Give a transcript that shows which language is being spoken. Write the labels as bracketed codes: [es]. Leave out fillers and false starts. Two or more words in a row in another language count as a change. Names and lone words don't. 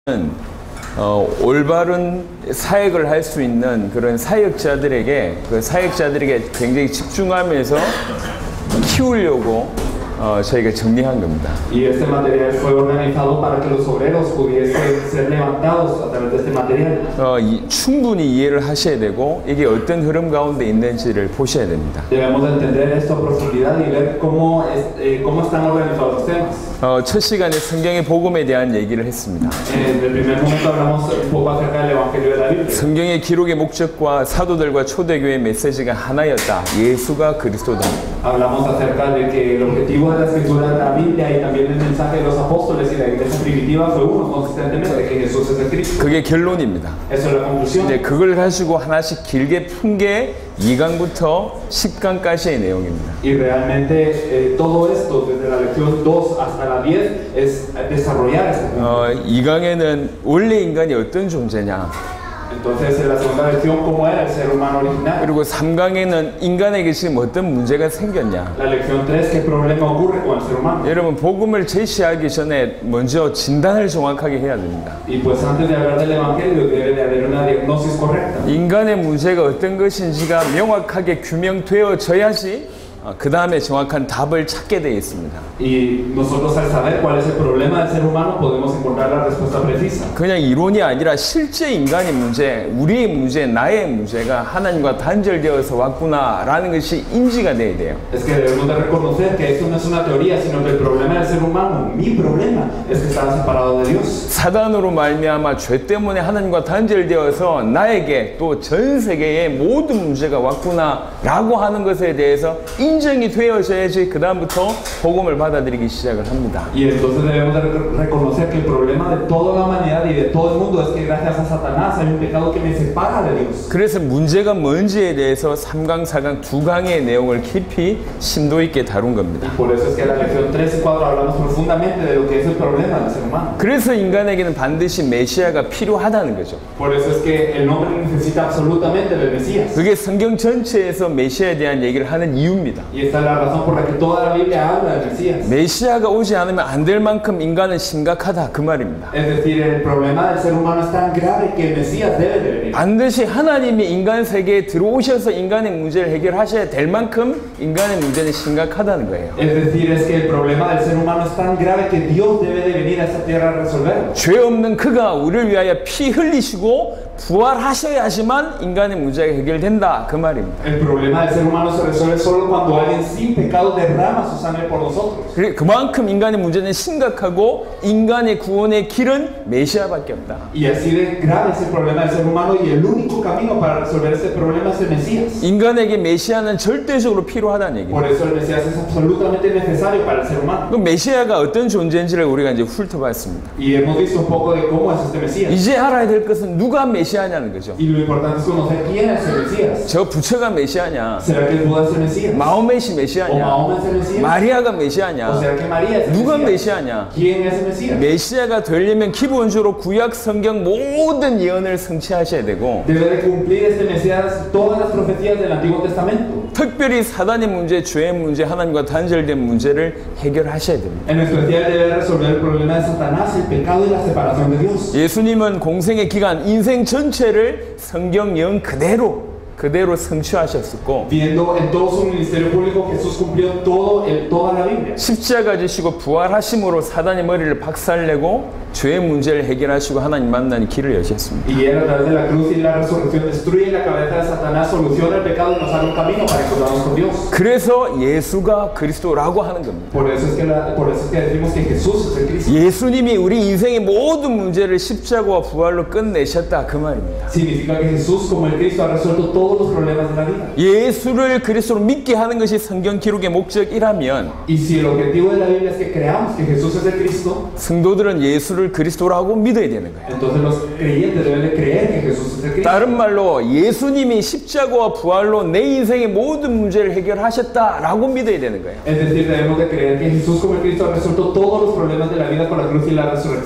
[ko] 올바른 사역을 할 수 있는 그런 사역자들에게 굉장히 집중하면서 키우려고 저희가 정리한 겁니다. [es] Y este material fue organizado para que los obreros pudiesen ser levantados a través de este material. [ko] 충분히 이해를 하셔야 되고 이게 어떤 흐름 가운데 있는지를 보셔야 됩니다. [es] Debemos de entender esto a profundidad y ver cómo están organizados los temas. [ko] 첫 시간에 성경의 복음에 대한 얘기를 했습니다. [es] En el primer momento hablamos un poco acerca del Evangelio de la Biblia. [ko] 성경의 기록의 목적과 사도들과 초대교회의 메시지가 하나였다. 예수가 그리스도다. [es] Hablamos acerca de que el objetivo de la escritura de la Biblia y también el mensaje de los apóstoles y la iglesia primitiva fue uno consistentemente, que Jesús es el Cristo. [ko] 그게 결론입니다. [es] Eso es la conclusión. [ko] 이제 그걸 가지고 하나씩 길게 푼 게 2강부터 10강까지의 내용입니다. [es] Y realmente todo esto desde la lección 2 hasta la 10 es desarrollar este punto. [ko] 2강에는 원래 인간이 어떤 존재냐? [es] Entonces, en la segunda lección, ¿cómo era el ser humano original? [ko] 그리고 3강에는 인간에게 지금 어떤 문제가 생겼냐? [es] La lección 3, ¿qué problema ocurre con el ser humano? [ko] 여러분, 복음을 제시하기 전에 먼저 진단을 정확하게 해야 됩니다. [es] Y pues antes de hablar del evangelio debe de haber una diagnosis correcta. [ko] 인간의 문제가 어떤 것인지가 명확하게 규명되어져야지 그 다음에 정확한 답을 찾게 되어 있습니다. [es] Y nosotros al saber cuál es el problema del ser humano podemos encontrar la respuesta precisa. [ko] 그냥 이론이 아니라 실제 인간의 문제, 우리의 문제, 나의 문제가 하나님과 단절되어서 왔구나라는 것이 인지가 돼야 돼요. [es] Es que debemos de reconocer que esto no es una teoría, sino que el problema del ser humano, mi problema, es que estaba separado de Dios. [ko] 사단으로 말미암아 죄 때문에 하나님과 단절되어서 나에게 또 전 세계의 모든 문제가 왔구나라고 하는 것에 대해서 인정이 되어져야지 그 다음부터 복음을 받아들이기 시작을 합니다. [es] Y entonces debemos de reconocer que el problema de toda la humanidad y de todo el mundo es que gracias a Satanás hay un pecado que me separa de Dios. [ko] 그래서 문제가 뭔지에 대해서 3강, 4강, 2강의 내용을 깊이 심도 있게 다룬 겁니다. [es] Por eso es que en la lección 3 y 4 hablamos profundamente de lo que es el problema del ser humano. [ko] 그래서 인간에게는 반드시 메시아가 필요하다는 거죠. [es] Por eso es que el hombre necesita absolutamente del Mesías. [ko] 그게 성경 전체에서 메시아에 대한 얘기를 하는 이유입니다. [es] Y esta es la razón por la que toda la Biblia habla del Mesías. [ko] 메시아가 오지 않으면 안 될 만큼 인간은 심각하다 그 말입니다. [es] Es decir, el problema del ser humano es tan grave que el Mesías debe de venir. [ko] 반드시 하나님이 인간 세계에 들어오셔서 인간의 문제를 해결하셔야 될 만큼 인간의 문제는 심각하다는 거예요. [es] Es decir, es que el problema del ser humano es tan grave que Dios debe de venir a esta tierra a resolverlo. [ko] 죄 없는 그가 우리를 위하여 피 흘리시고 부활하셔야지만 인간의 문제가 해결된다 그 말입니다. [es] El problema del ser humano se resuelve solo cuando alguien sin pecado derrama su sangre por nosotros. [ko] 그만큼 인간의 문제는 심각하고 인간의 구원의 길은 메시아밖에 없다. [es] Y así de grave es el problema del ser humano y el único camino para resolver este problema es el Mesías. [ko] 인간에게 메시아는 절대적으로 필요하다는 얘기입니다. [es] Por eso el Mesías es absolutamente necesario para el ser humano. [ko] 그 메시아가 어떤 존재인지를 우리가 이제 훑어봤습니다. [es] Y hemos visto un poco de cómo es este Mesías. [ko] 이제 알아야 될 것은 누가 메시아냐는 거죠. [es] Y lo importante es conocer quién es el Mesías. [ko] 저 부처가 메시아냐? [es] ¿Será que el Buda es el Mesías? [ko] 마호멧이 [es] ¿O [ko] 메시아냐? [es] Mahoma es el Mesías? [ko] 마리아가 [es] ¿O [ko] 메시아냐? [es] será que María es el [ko] 누가 [es] Mesías? [ko] 메시아냐? [es] ¿Quién es el Mesías? [ko] 메시아가 되려면 기본적으로 구약 성경 모든 예언을 성취하셔야 되고 [es] Debe de cumplir este Mesías todas las profecías del Antiguo Testamento. [ko] 특별히 사단의 문제, 죄의 문제, 하나님과 단절된 문제를 해결하셔야 됩니다. [es] En especial debe resolver el problema de Satanás, el pecado y la separación de Dios. [ko] 예수님은 공생의 기간, 인생 전체를 성경 예언 그대로 성취하셨었고 [es] Viendo en todo su ministerio público, Jesús cumplió toda la Biblia. [ko] 십자가 지시고 부활하심으로 사단의 머리를 박살내고 죄의 문제를 해결하시고 하나님 만나는 길을 여셨습니다. [es] Y él a través de la cruz y la resurrección destruye la cabeza de Satanás, soluciona el pecado y nos abre un camino para encontrarnos con Dios. [ko] 그래서 예수가 그리스도라고 하는 겁니다. [es] Por eso es que decimos que Jesús es el Cristo. [ko] 예수님이 우리 인생의 모든 문제를 십자가와 부활로 끝내셨다 그 말입니다. [es] Significa que Jesús como el Cristo ha resuelto todos los problemas de la vida. [ko] 예수를 그리스도로 믿게 하는 것이 성경 기록의 목적이라면 [es] Y si el objetivo de la Biblia es que creamos que Jesús es el Cristo, [ko] 성도들은 예수를 그리스도라고 믿어야 되는 거예요. [es] entonces los creyentes deben de creer que Jesús es el Cristo. [ko] 다른 말로 예수님이 십자가와 부활로 내 인생의 모든 문제를 해결하셨다라고 믿어야 되는 거예요. [es] Es decir, debemos de creer que Jesús como el Cristo ha resuelto todos los problemas de la vida con la cruz y la resurrección.